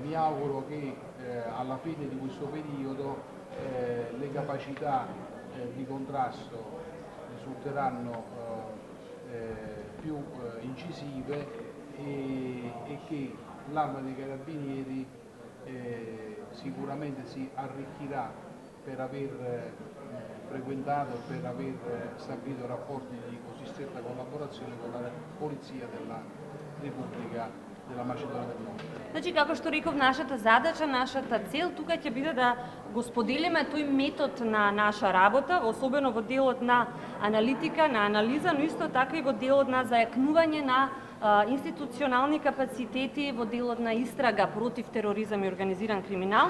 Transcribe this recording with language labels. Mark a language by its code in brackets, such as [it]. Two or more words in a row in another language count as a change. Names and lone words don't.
[it] Mi auguro che alla fine di questo periodo le capacità di contrasto risulteranno più incisive e che l'Arma dei Carabinieri sicuramente si arricchirà per aver frequentato e per aver stabilito rapporti di così stretta collaborazione con la Polizia della Repubblica della Macedonia del Nord. [mk] Значи, како што реков, нашата задача, нашата цел тука ќе биде да го споделиме тој метод на наша работа, особено во делот на аналитика, на анализа, но исто така и во делот на зајакнување на институционални капацитети во делот на истрага против тероризам и организиран криминал.